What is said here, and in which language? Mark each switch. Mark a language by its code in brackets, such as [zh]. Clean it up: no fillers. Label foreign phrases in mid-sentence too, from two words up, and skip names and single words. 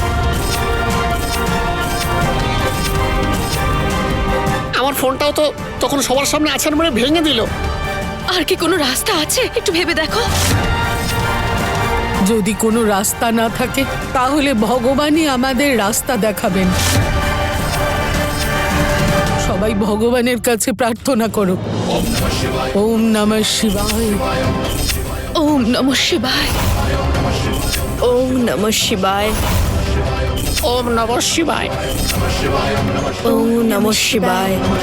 [bn] আমার ফোনটাও তো তখন সবার সামনে আছাড় মেরে ভেঙে দিল। আর কি কোনো রাস্তা আছে? একটু ভেবে দেখো। যদি কোনো রাস্তা না থাকে তাহলে ভগবানই আমাদের রাস্তা দেখাবেন। সবাই ভগবানের কাছে প্রার্থনা করো। [sa] ওম নমঃ শিবায়। ওম নমঃ শিবায়। ওম নমঃ শিবায়। ওম নমঃ শিবায়। ওম নমঃ শিবায়।